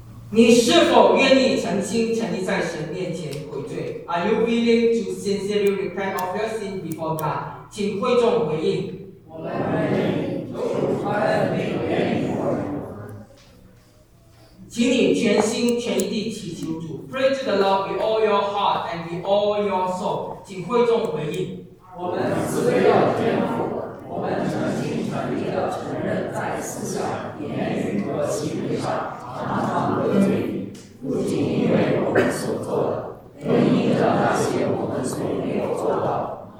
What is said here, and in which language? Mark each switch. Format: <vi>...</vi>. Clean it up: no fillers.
<zh>你是否愿意澄清沉溺在神面前悔罪 ？</zh> <en>Are you willing to sincerely repent of your sin before God？</en> <zh>请会众回应。我们愿意，主，我们并愿意。请你全心全意地祈求主。</zh> <en>Pray to the Lord with all your heart and with all your soul。</en> <zh>请会众回应。我们自愿天父，我们诚心诚意地承认在思想、言语和行为上。常常得罪你，不仅因为我们所做的，更因着那些我们所没有做到。</zh>